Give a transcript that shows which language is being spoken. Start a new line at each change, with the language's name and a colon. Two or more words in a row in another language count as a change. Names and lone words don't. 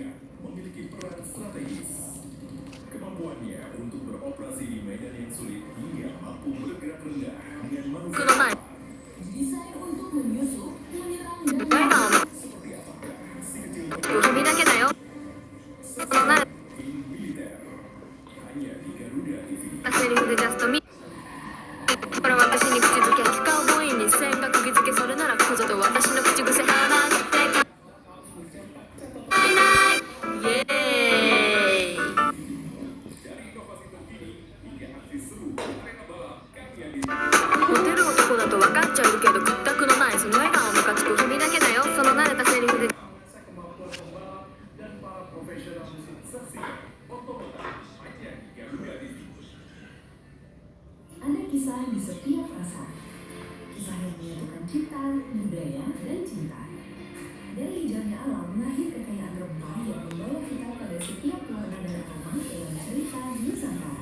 Indonesian: memiliki peran strategis. Kemampuannya untuk beroperasi di medan yang sulit, dia mampu bergerak rendah dengan manuver
Japanese: のない
Indonesian: Desain untuk menyusup, menyerang, dan
Japanese: 笑顔ム
Indonesian: seperti apakah si kecil
Japanese: カつく君だけだよ。その慣れ
Indonesian: tim militer hanya di Garuda TV.
Japanese: たセリフでジャストミート。ほら私に口づけ聞かう母音に線が釘付け。それならこぞと私の口癖話してイエーイ
Indonesian: Dari inovasi terkini hingga aksi seru arena balap, kami hadir
Japanese: モテる男だと分かっちゃうけど屈託のないその笑顔ムカつく君だけだよ。その慣れたセリフで
Indonesian: kemampuan pembalap dan para profesional musik. Saksikan otomotif hanya di Garuda TV. Ada kisah di setiap rasa. Kisah yang menyatukan cipta, budaya, dan cinta. Dari hijaunya alam lahir kekayaan rempah yang membawa kita pada setiap warna dan aroma dalam cerita Nusantara.